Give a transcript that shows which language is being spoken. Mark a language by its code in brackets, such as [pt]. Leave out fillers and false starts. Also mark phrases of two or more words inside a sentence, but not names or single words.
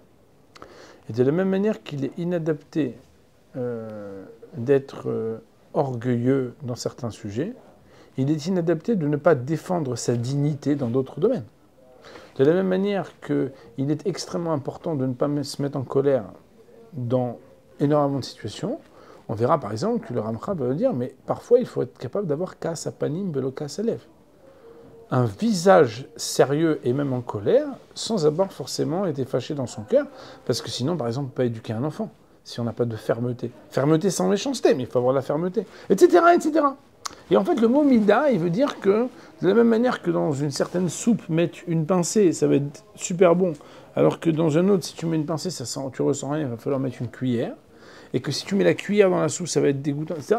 [fr] Et de la même manière qu'il est inadapté d'être orgueilleux dans certains sujets, il est inadapté de ne pas défendre sa dignité dans d'autres domaines. De la même manière qu'il est extrêmement important de ne pas se mettre en colère dans énormément de situations. On verra par exemple que le Ramchal va dire, mais parfois il faut être capable d'avoir [he] כעס בפנים ולא כעס בלב. [fr] Un visage sérieux et même en colère, sans avoir forcément été fâché dans son cœur, parce que sinon, par exemple, on ne peut pas éduquer un enfant, si on n'a pas de fermeté. Fermeté sans méchanceté, mais il faut avoir la fermeté, etc., etc. Et en fait, le mot mida, il veut dire que, de la même manière que dans une certaine soupe, mettre une pincée, ça va être super bon, alors que dans un autre, si tu mets une pincée, tu ressens rien, il va falloir mettre une cuillère, et que si tu mets la cuillère dans la soupe, ça va être dégoûtant, etc.